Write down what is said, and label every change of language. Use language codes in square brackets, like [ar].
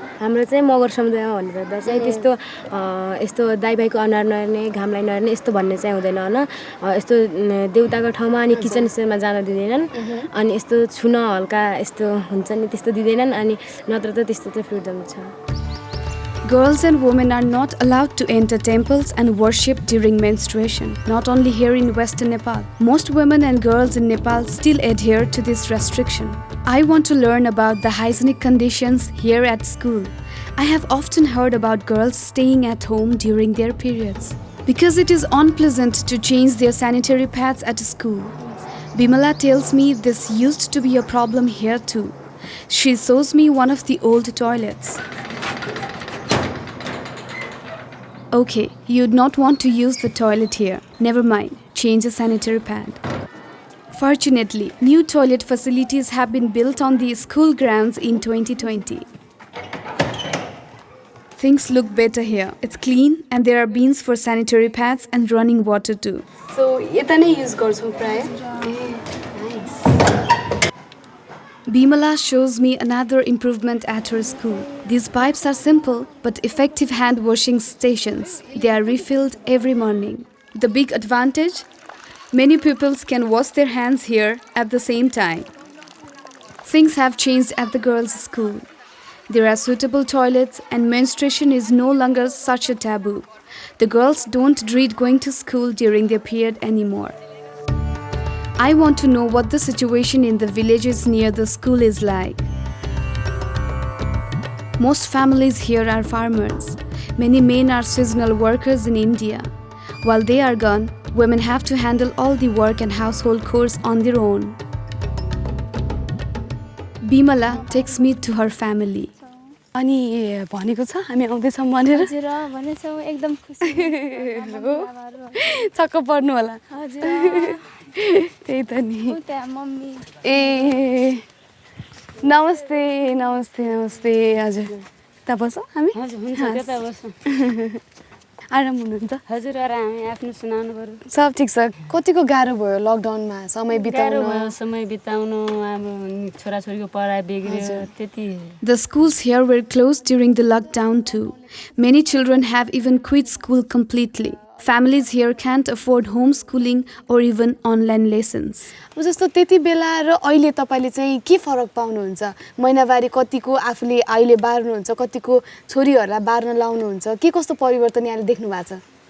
[ne] हाम्रो चाहिँ मगर समुदायमा भन्नुपर्दा चाहिँ त्यस्तो यस्तो दाइभाइको अनुहार नहेर्ने घामलाई नहेर्ने यस्तो भन्ने चाहिँ हुँदैन हैन यस्तो देउताको ठाउँमा अनि किचन स्पेसमा जान दिँदैनन् अनि यस्तो छुन हल्का यस्तो हुन्छ नि त्यस्तो दिँदैनन् अनि नत्र त त्यस्तो चाहिँ फ्रिडम छ [en] Girls and women are not allowed to enter temples and worship during menstruation, not only here in Western Nepal. Most women and girls in Nepal still adhere to this restriction. I want to learn about the hygienic conditions here at school. I have often heard about girls staying at home during their periods because it is unpleasant to change their sanitary pads at school. Bimala tells me this used to be a problem here too. She shows me one of the old toilets. Okay, you'd not want to use the toilet here. Never mind, change a sanitary pad. Fortunately, new toilet facilities have been built on the school grounds in 2020. Things look better here. It's clean and there are bins for sanitary pads and running water too. [ne] So, यता नै use गर्छौं प्राय [en] Bimala shows me another improvement at her school. These pipes are simple but effective hand washing stations. They are refilled every morning. The big advantage? Many pupils can wash their hands here at the same time. Things have changed at the girls' school. There are suitable toilets and menstruation is no longer such a taboo. The girls don't dread going to school during their period anymore. I want to know what the situation in the villages near the school is like. Most families here are farmers. Many men are seasonal workers in India. While they are gone, women have to handle all the work and household chores on their own. Bimala takes me to her family. [ne] अनि भनेको छ हामी आउँदैछौँ भनेर हजुर भनेछौँ एकदम खुसी छक्क पर्नु होला हजुर त्यही त नि त्यहाँ मम्मी ए नमस्ते नमस्ते नमस्ते हजुर त बसौँ हामी हजुर हुन्छ त्यता बस्नु आराम हुनुहुन्छ हजुर आराम हामी आफ्नो सुनाउनु पर्यो सब ठिक छ कतिको गाह्रो भयो लकडाउनमा समय गाह्रो बिताउन भयो समय बिताउनु अब छोराछोरीको पढाइ बिग्रियो त्यति [en] The schools here were closed during the lockdown too. Many children have even quit school completely. Families here can't afford homeschooling or even online lessons. [ne] जस्तो त्यति बेला र अहिले तपाईले चाहिँ के फरक पाउनुहुन्छ महिनावारी कतिको आफूले अहिले बार्नुहुन्छ कतिको छोरीहरुलाई बार्न लाउनुहुन्छ के कस्तो परिवर्तन यहाँले देख्नु भएको छ